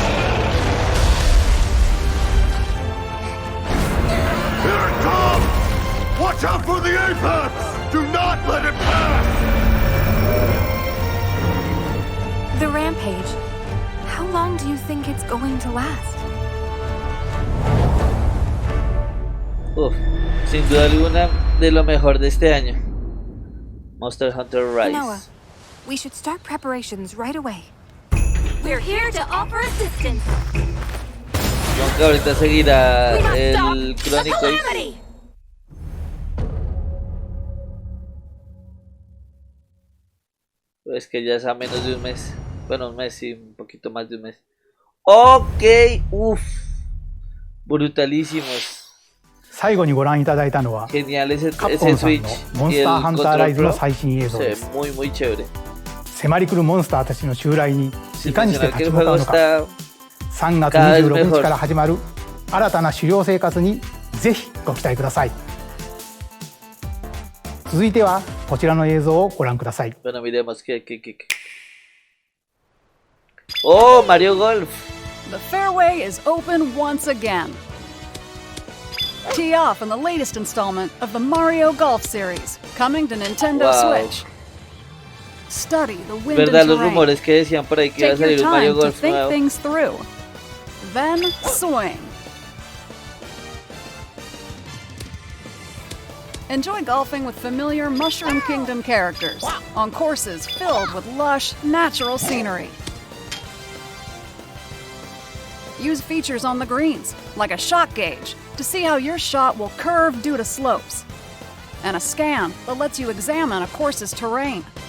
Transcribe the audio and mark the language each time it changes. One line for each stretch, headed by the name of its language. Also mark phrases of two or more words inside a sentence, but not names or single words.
English: Here it comes! Watch out for the apex! Do not let it pass! The rampage. How long do you think it's going to last?
Spanish: Sin duda alguna de lo mejor de este año. Monster Hunter Rise.
English: Noah, we should start preparations right away. We're here to offer assistance.
Spanish: Aunque ahorita seguirá el crónico. Pues que ya es a menos de un mes. Bueno, un mes y un poquito más de un mes. Ok, brutalísimos.
Japanese: 最後にご覧いただいたのは
Spanish: Genial ese
Japanese: カプコンさん Switch のモンスターハンターライズの最新映像
Spanish: se
Japanese: で
Spanish: ve
Japanese: す。
Spanish: muy chévere.
Japanese: 迫り来るモンスターたちの襲来に
Spanish: Sin
Japanese: いかにして
Spanish: mencionar
Japanese: 立
Spanish: que
Japanese: ち
Spanish: el
Japanese: 向かう
Spanish: juego
Japanese: のか。
Spanish: está
Japanese: 3月
Spanish: cada vez
Japanese: 26
Spanish: mejor.
Japanese: 日から始まる新たな狩猟生活にぜひご期待ください。続いてはこちらの映像をご覧ください。
Spanish: Bueno, miremos que. Oh, Mario Golf.
English: The fairway is open once again. Tee off in the latest installment of the Mario Golf series, coming to Nintendo Switch. Study the wind and
Spanish: ¿Verdad los
English: terrain.
Spanish: rumores que decían por ahí que iba a
English: Take your
Spanish: salir un Mario
English: time to
Spanish: Golf
English: think
Spanish: nuevo?
English: things through. Then swing. Enjoy golfing with familiar Mushroom Kingdom characters on courses filled with lush, natural scenery. Use features on the greens, like a shot gauge, to see how your shot will curve due to slopes, and a scan that lets you examine a course's terrain.